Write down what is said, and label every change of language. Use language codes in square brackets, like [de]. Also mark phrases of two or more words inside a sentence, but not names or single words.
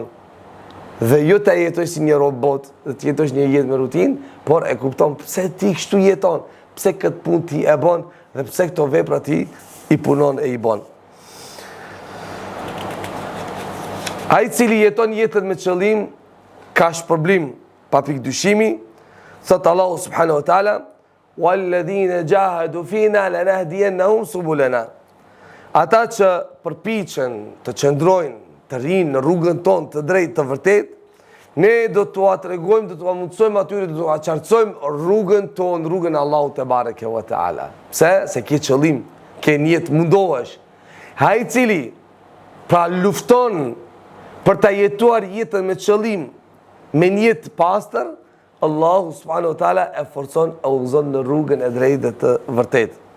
[sq] Dhe jo të jetoj si një robot, dhe të jetosh një jetë me rutinë, por e kupton pse ti kështu jeton, pse këtë punë ti e bon, dhe pse këto vepra ti i punon e i bon. Ai cili jeton jetën me qëllim, ka shpërblim, pa pikë dyshimi, thot Allahu [ar] سبحانه وتعالى, "والذين جاهدوا فينا لنهدينهم سبلنا." [sq] Ata që përpiqen të qëndrojnë, të rinë në rrugën tonë të drejtë të vërtet, ne do t'ua tregojmë, do t'ua mundsojmë atyre, do t'ua qartësojmë rrugën tonë, rrugën e Allahut [ar] تبارك وتعالى. [sq] Pse? Se ke qëllim, ke niyet, mundohesh. Ai i cili pra lufton për ta jetuar jetën me qëllim, me niyet të pastër, Allahu [ar] سبحانه وتعالى [sq] e forcon, e udhëzon në rrugën e drejtë dhe të vërtetë.